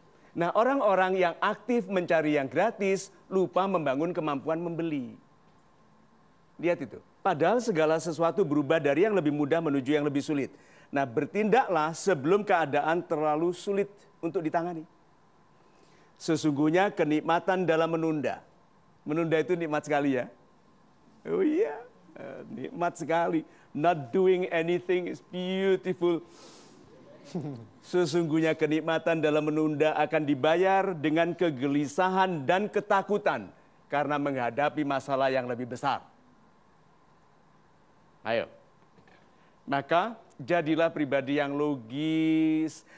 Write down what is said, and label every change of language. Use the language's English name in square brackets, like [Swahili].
[Indonesian] Nah, orang-orang yang aktif mencari yang gratis lupa membangun kemampuan membeli. Lihat itu. Padahal segala sesuatu berubah dari yang lebih mudah menuju yang lebih sulit. Nah, bertindaklah sebelum keadaan terlalu sulit untuk ditangani. Sesungguhnya kenikmatan dalam menunda. Menunda itu nikmat sekali ya. Oh iya, nikmat sekali. [English] Not doing anything is beautiful. [Indonesian] Sesungguhnya kenikmatan dalam menunda akan dibayar dengan kegelisahan dan ketakutan karena menghadapi masalah yang lebih besar. Ayo. Maka jadilah pribadi yang logis.